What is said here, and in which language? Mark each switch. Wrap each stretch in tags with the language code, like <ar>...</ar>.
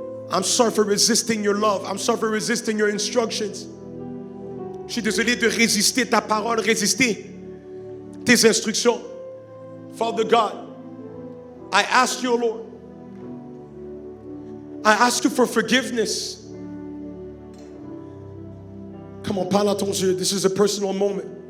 <en>I'm sorry for resisting your love. I'm sorry for resisting your instructions.</en> <fr>Je suis désolé de résister ta parole, résister tes instructions.</fr> <en>Father God, I ask you, Lord, I ask you for forgiveness. Come on,</en> <fr>parle à ton Dieu.</fr> <en>This is a personal moment.</en>